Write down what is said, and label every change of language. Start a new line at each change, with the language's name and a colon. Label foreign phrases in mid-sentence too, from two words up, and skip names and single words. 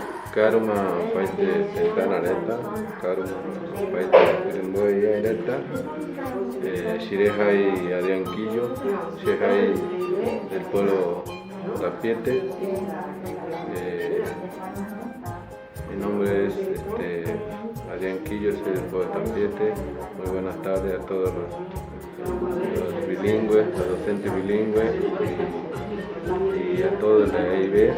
Tapieté: Karma paite tentanareta, karma paite pirimboyareta, Shirehai Arianquillo, Shirehai
Spanish: del pueblo Tapiete. Mi nombre es Arianquillo, soy del pueblo Tapiete. Muy buenas tardes a todos los bilingües, los docentes bilingües y a todos de la EIB.